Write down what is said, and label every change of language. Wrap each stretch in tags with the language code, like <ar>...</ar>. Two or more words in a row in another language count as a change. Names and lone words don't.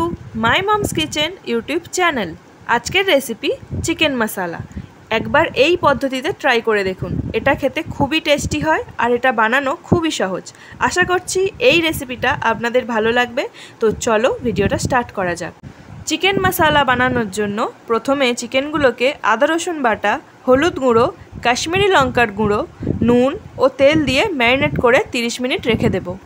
<bn>माई मम्स किचेन यूट्यूब चैनल। আজকের রেসিপি চিকেন মসলা। एकबार এই পদ্ধতিতে ট্রাই করে দেখুন, এটা খেতে খুবই টেস্টি হয় আর এটা বানানো খুবই সহজ। আশা করছি এই রেসিপিটা আপনাদের ভালো লাগবে। তো চলো ভিডিওটা স্টার্ট করা যাক। চিকেন মশলা বানানোর জন্য প্রথমে চিকেনগুলোকে আদা রসুন বাটা, হলুদ গুঁড়ো, কাশ্মীরি লঙ্কার গুঁড়ো, নুন ও তেল দিয়ে ম্যারিনেট করে 30 মিনিট রেখে দেব।</bn>